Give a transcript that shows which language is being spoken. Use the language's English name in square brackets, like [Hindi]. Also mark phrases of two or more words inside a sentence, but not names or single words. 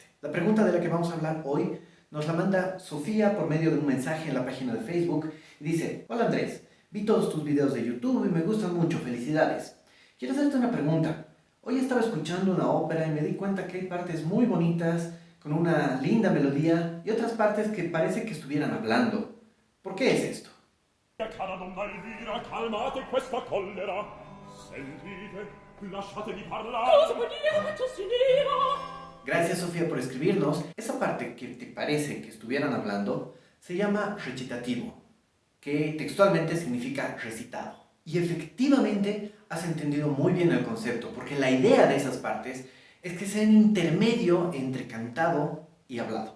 [Spanish] La pregunta de la que vamos a hablar hoy nos la manda Sofía por medio de un mensaje en la página de Facebook y dice: Hola Andrés, vi todos tus videos de YouTube y me gustan mucho, felicidades. Quiero hacerte una pregunta. Hoy estaba escuchando una ópera y me di cuenta que hay partes muy bonitas, con una linda melodía, y otras partes que parece que estuvieran hablando. ¿Por qué es esto? [Italian] Cara donna Elvira, calmate questa collera. Sentite, lasciatemi parlare. Cosa vuol dire questo signora? [Spanish] Gracias Sofía por escribirnos. Esa parte que te parece que estuvieran hablando se llama recitativo, que textualmente significa recitado. Y efectivamente has entendido muy bien el concepto, porque la idea de esas partes es que sean intermedio entre cantado y hablado.